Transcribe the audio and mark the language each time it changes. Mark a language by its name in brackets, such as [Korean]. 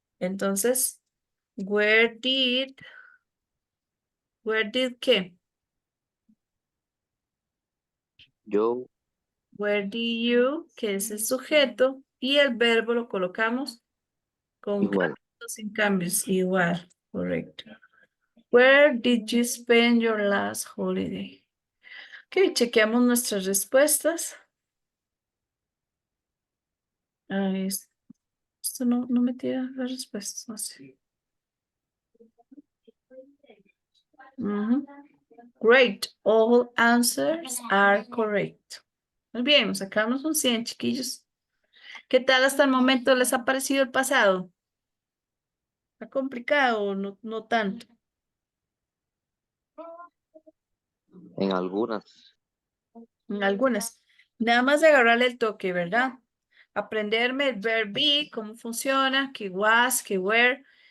[Spanish] Entonces, [English] where did [Spanish] qué? Yo. [English] Where did you, [Spanish] que es el sujeto, y el verbo lo colocamos con Igual. cambios o sin cambios, igual, correcto. [English] Where did you spend your last holiday? [Spanish] Ok, chequeamos nuestras respuestas. Ay, esto no me tira las respuestas, no sé. Ujú. [English] Great, all answers are correct. [Spanish] Muy bien, sacamos un 100, chiquillos. ¿Qué tal hasta el momento les ha parecido el pasado? ¿Está complicado o no tanto? En algunas. En algunas. Nada más de agarrarle el toque, ¿verdad? Aprenderme el verb be, cómo funciona, que was, que were.